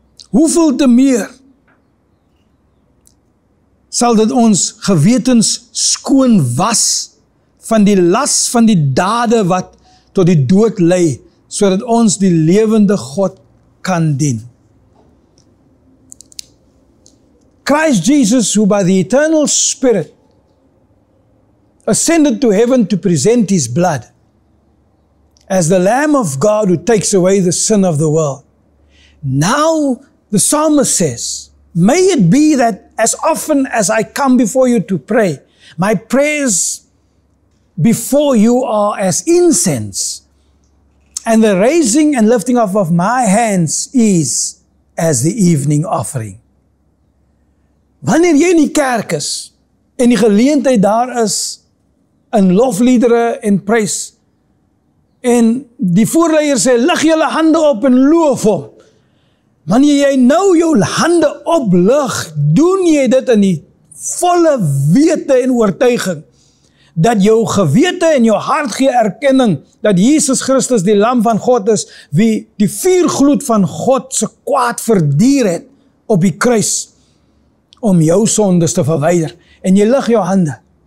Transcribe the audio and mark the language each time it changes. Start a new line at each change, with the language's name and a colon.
Afrikaans: Hoeveel te meer sal dit ons gewetens skoon was van die las van die dade wat tot die dood lei, sodat ons die lewende God kan dien.
English: Christ Jesus, who by the eternal Spirit ascended to heaven to present His blood, as the Lamb of God who takes away the sin of the world. Now the psalmist says, may it be that as often as I come before you to pray, my prayers before you are as incense, and the raising and lifting up of my hands is as the evening offering.
Afrikaans: Wanneer jy in die kerk is, en die geleentheid daar is, in lofliedere en prys, en die voorleier sê, lig julle hande op en loof hom. Wanneer jy nou jou hande oplig, doen jy dit in die volle wete en oortuiging, dat jou gewete en jou hart gee erkenning, dat Jesus Christus die Lam van God is, wie die vuurgloed van God se kwaad verduur het op die kruis, om jou sondes te verwyder. En jy lig jou hande.